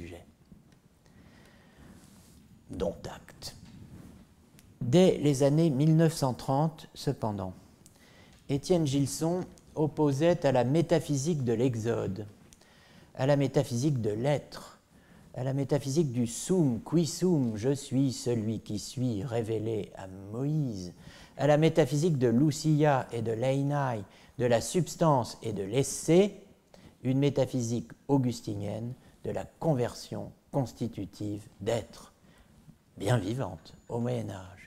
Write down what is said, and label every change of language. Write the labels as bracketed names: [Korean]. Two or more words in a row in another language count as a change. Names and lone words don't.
[French] » Dont acte. Dès les années 1930, cependant, Étienne Gilson opposait à la métaphysique de l'exode, à la métaphysique de l'être, à la métaphysique du [Latin] sum, qui sum, [French] je suis celui qui suis, révélé à Moïse, à la métaphysique de l'ousia et de l'einai, de la substance et de l'essai, une métaphysique augustinienne de la conversion constitutive d'être, bien vivante au Moyen-Âge.